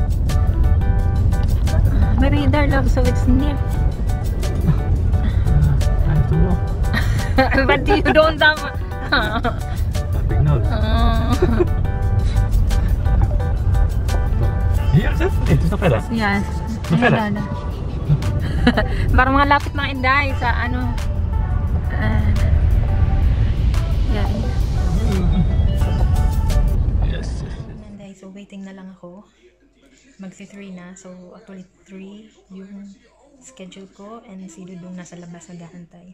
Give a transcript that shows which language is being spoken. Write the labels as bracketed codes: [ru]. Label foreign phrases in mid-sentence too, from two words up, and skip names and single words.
[tl] May radar lang, [en] so it's near. I have to walk. But you don't have... Big nose. [nl] Hier is het? Nee, het is nog verder. [en] Yes. [nl] Nog verder. [tl] Parang mga lapit mga inday sa ano. Yan. Yes. Inday, so waiting na lang ako. Magsi 3 na. [en] So actually [tl] 3 yung schedule ko and si Dudong nasa labas naghahantay.